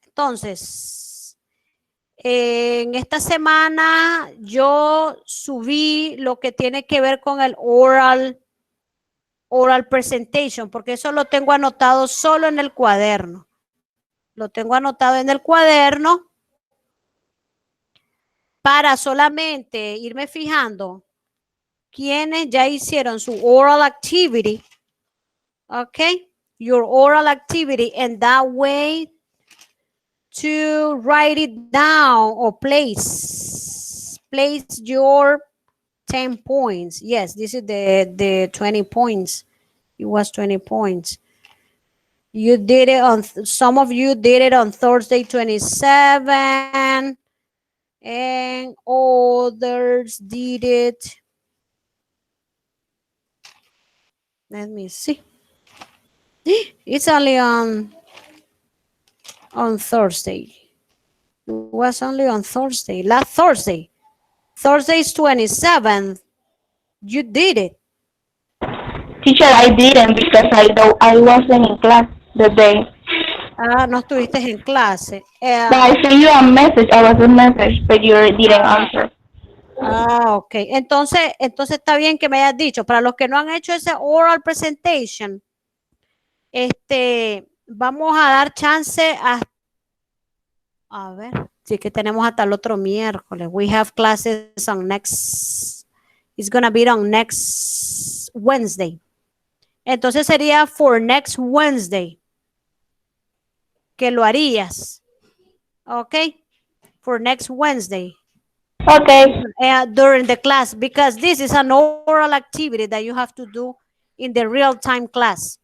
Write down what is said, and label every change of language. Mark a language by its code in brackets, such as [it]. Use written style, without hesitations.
[es] Entonces, en esta semana yo subí lo que tiene que ver con el [en] oral presentation, [es] porque eso lo tengo anotado solo en el cuaderno. Lo tengo anotado en el cuaderno para solamente irme fijando quienes ya hicieron su [en] oral activity. Okay, your oral activity, and that way to write it down or place your 10 points. Yes, this is the 20 points. It was 20 points. You did it on, some of you did it on Thursday 27, and others did it. Let me see. It's only on Thursday. It was only on Thursday, last Thursday. Thursday is 27th. You did it. Teacher, I didn't because I wasn't in class the day. [es] Ah, no estuviste en clase. [en] But I sent you a message. I was a message, but you didn't answer. Ok. [es] Entonces está bien que me hayas dicho. Para los que no han hecho ese [en] oral presentation, [es] vamos a dar chance a ver, sí que tenemos hasta el otro miércoles. [en] We have classes on next, it's gonna be on next Wednesday. [es] Entonces sería [en] for next Wednesday [es] que lo harías. [en] Ok. For next Wednesday. Okay. During the class, because this is an oral activity that you have to do in the real-time class.